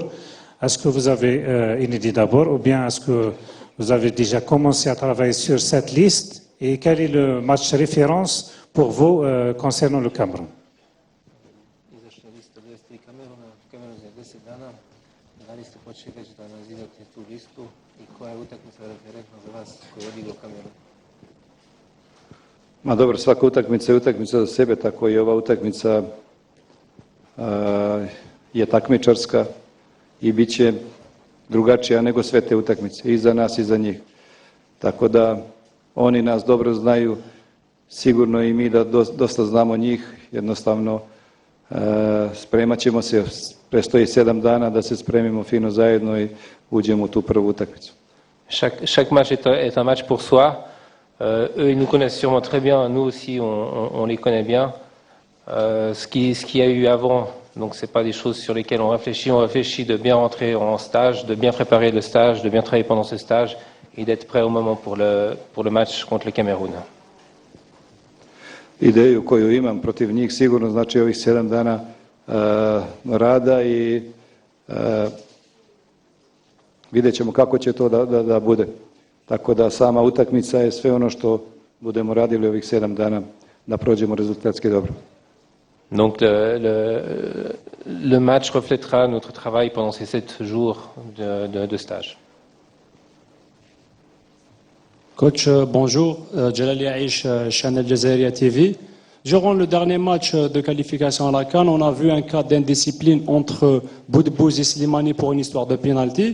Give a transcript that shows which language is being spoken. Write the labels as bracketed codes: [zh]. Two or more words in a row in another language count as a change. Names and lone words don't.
[fr] Est-ce que vous avez une idée d'abord ou bien est-ce que vous avez déjà commencé à travailler sur cette liste et quel est le match référence pour vous concernant le Cameroun? [sr] Ma dobro, svaka utakmica je utakmica za sebe, tako i ova utakmica je takmičarska i bit će drugačija nego sve te utakmice, i za nas i za njih. Tako da oni nas dobro znaju, sigurno i mi da dosta znamo njih, jednostavno spremat ćemo se, prestoji 7 dana da se spremimo fino zajedno i uđemo u tu prvu utakmicu. [fr] Chaque match est un match pour soi. Eux, ils nous connaissent sûrement très bien. Nous aussi, on les connaît bien. Ce qu'il y a eu avant, donc c'est pas des choses sur lesquelles on réfléchit. On réfléchit de bien rentrer en stage, de bien préparer le stage, de bien travailler pendant ce stage et d'être prêt au moment pour le match contre le Cameroun. [sr] Ideju koju imam protiv njih sigurno znači ovih 7 dana rada i vidjet ćemo kako će to da bude. Tako da sama utakmica je sve ono što budemo radili ovih 7 dana da prođemo rezultatski dobro. [fr] Donc le match reflètera notre travail pendant ces 7 jours de stage. Coach, bonjour. Jalali Aish, Channel Jazeera TV. Durant le dernier match de qualification à la CAN, on a vu un cas d'indiscipline entre Boudbouz et Slimani pour une histoire de penalty.